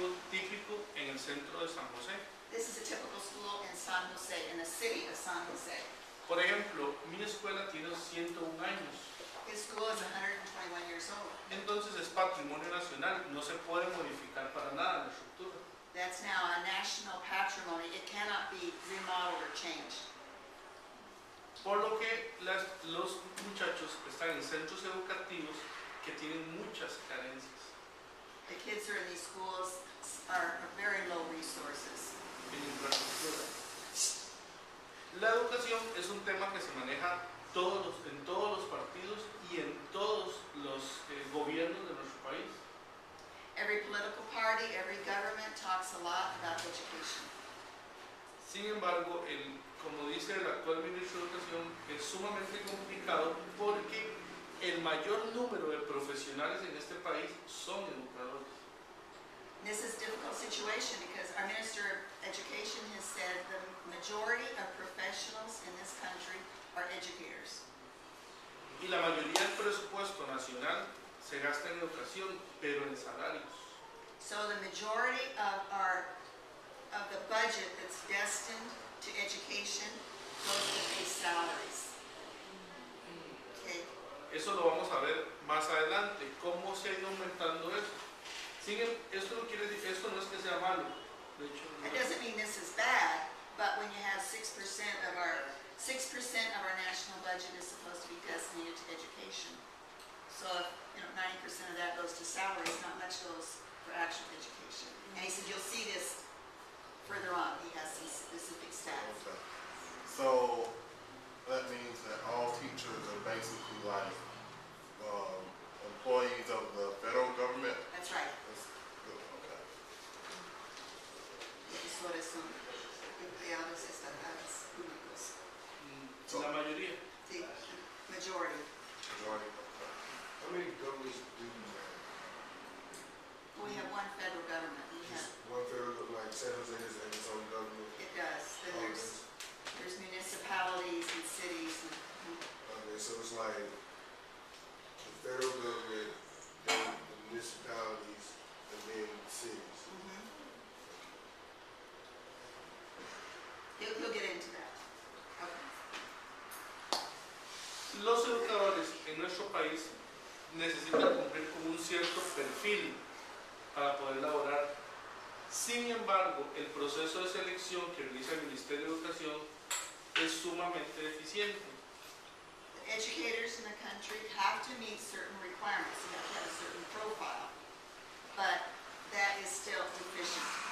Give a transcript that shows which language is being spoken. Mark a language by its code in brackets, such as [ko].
[es] típico en el centro de San José. [en] This is a typical school in San Jose, in the city of San Jose. [es] Por ejemplo, mi escuela tiene 101 años. [en] His school is 121 years old. [es] Entonces es patrimonio nacional, no se puede modificar para nada la estructura. [en] That's now a national patrimony. It cannot be remodeled or changed. [es] Por lo que los muchachos están en centros educativos que tienen muchas carencias [en] The kids who are in these schools are very low resources. [es] en infraestructura. La educación es un tema que se maneja en todos los partidos y en todos los gobiernos de nuestro país. [en] Every political party, every government talks a lot about education. [es] Sin embargo, como dice el actual ministro de Educación, es sumamente complicado porque el mayor número de profesionales en este país son educadores. [en] This is a difficult situation because our Minister of Education has said the majority of professionals in this country are educators. [es] Y la mayoría del presupuesto nacional se gasta en educación, pero en salarios. [en] So the majority of the budget that's destined to education goes to pay salaries. Okay. [es] Eso lo vamos a ver más adelante, cómo se ha ido aumentando eso. Esto no quiere decir, esto no es que sea malo. De hecho, [en] It doesn't mean this is bad, but when you have 6% of our national budget is supposed to be designated to education. So if 90% of that goes to salaries, not much goes for actual education. And he said you'll see this further on. He has some specific stats. Okay. So that means that all teachers are basically like employees of the federal government. That's right. That's good. Okay. [es] Eso son empleados estatales públicos. la mayoría. [en] Sí, majority. Majority. Okay. How many governments do you have? We have one federal government. We have, Just one federal, like San Jose has its own government. it does. Then Oh, there's municipalities and cities. Okay, so it's like the federal government, then the municipalities, and then the cities. He'll get into that. Okay. [es] Los educadores en nuestro país necesitan cumplir con un cierto perfil para poder laborar. Sin embargo, el proceso de selección que realiza el Ministerio de Educación es sumamente deficiente. [en] The educators in the country have to meet certain requirements. You have to have a certain profile. But that is still deficient.